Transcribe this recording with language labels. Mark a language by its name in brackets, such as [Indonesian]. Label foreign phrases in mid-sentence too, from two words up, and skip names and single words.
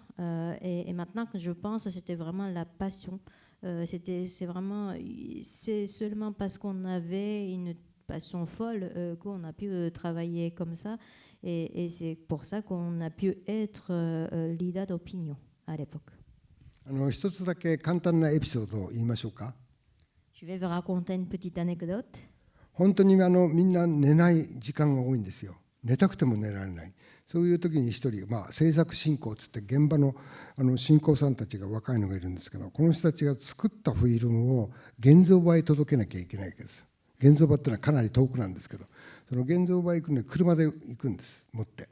[French] Et maintenant que je pense, c'était vraiment la passion. C'est seulement parce qu'on avait une passion folle qu'on a pu travailler comme ça. Et c'est pour ça qu'on a pu être leader d'opinion à l'époque. [Japanese] 一つだけ簡単なエピソードを言いましょうか。 [French] Je vais vous raconter une petite anecdote. [Japanese] 本当にみんな寝ない時間が多いんですよ。寝たくても寝られない。そういう時に一人、制作進行つって現場の進行さんたちが若いのがいるんですけど、この人たちが作ったフィルムを現像場へ届けなきゃいけないわけです。現像場ってのはかなり遠くなんですけど、その現像場へ行くのに車で行くんです、持って。